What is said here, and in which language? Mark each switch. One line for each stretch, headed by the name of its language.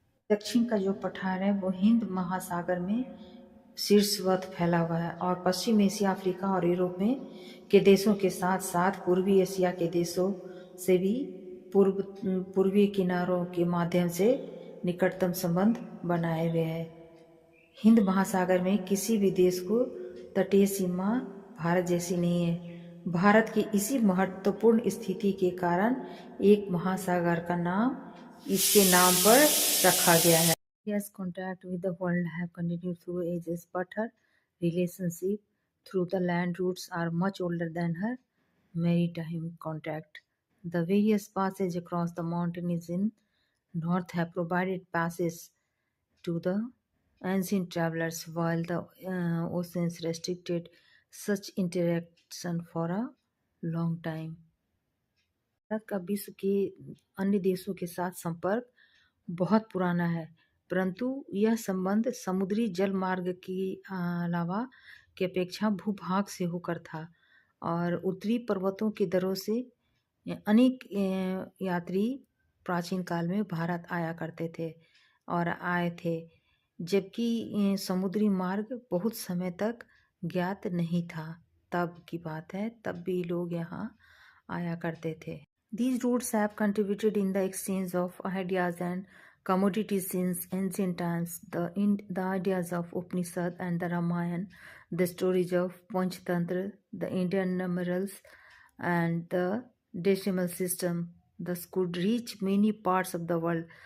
Hindi: दक्षिण का जो पठार है वो हिंद महासागर में शीर्षवत फैला हुआ है और पश्चिम एशिया, अफ्रीका और यूरोप में के देशों के साथ साथ पूर्वी एशिया के देशों से भी पूर्वी किनारों के माध्यम से निकटतम संबंध बनाए हुए हैं। हिंद महासागर में किसी भी देश को तटीय सीमा भारत जैसी नहीं है। भारत की इसी महत्वपूर्ण स्थिति के कारण एक महासागर का नाम इसके नाम पर रखा गया है।
English: India's contact with the world have continued through ages, but her relationship through the land routes are much older than her maritime contact. The various passages across the mountains in north have provided passage to the ancient travelers, while the oceans restricted such interaction for a long time.
Hindi: Bharat का विश्व के अन्य देशों के साथ संपर्क बहुत पुराना है, परंतु यह संबंध समुद्री जल मार्ग के अलावा की अपेक्षा भूभाग से होकर था और उत्तरी पर्वतों के दरों से अनेक यात्री प्राचीन काल में भारत आया करते थे और आए थे, जबकि समुद्री मार्ग बहुत समय तक ज्ञात नहीं था। तब की बात है, तब भी लोग यहाँ आया करते थे।
English: These routes have contributed in the exchange of ideas and commodities since ancient times. The ideas of Upanishad and the Ramayana, the stories of Panchatantra, the Indian numerals, and the decimal system thus could reach many parts of the world.